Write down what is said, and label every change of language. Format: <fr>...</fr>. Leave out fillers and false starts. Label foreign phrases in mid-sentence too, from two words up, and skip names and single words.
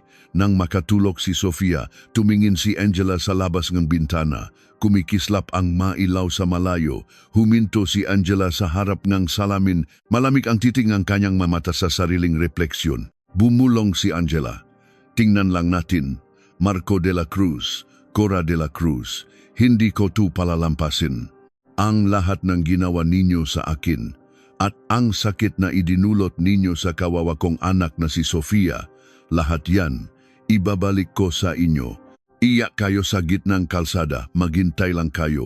<tl>Nang makatulog si Sofia, tumingin si Angela sa labas ng bintana. Kumikislap ang mailaw sa malayo. Huminto si Angela sa harap ng salamin. Malamig ang titing ng kanyang mamata sa sariling refleksyon. Bumulong si Angela. Tingnan lang natin. Marco de la Cruz, Cora de la Cruz. Hindi ko to palalampasin. Ang lahat ng ginawa ninyo sa akin at ang sakit na idinulot ninyo sa kawawa kong anak na si Sofia, lahat yan, ibabalik ko sa inyo. Iyak kayo sa gitnang kalsada, maghintay lang kayo.</tl>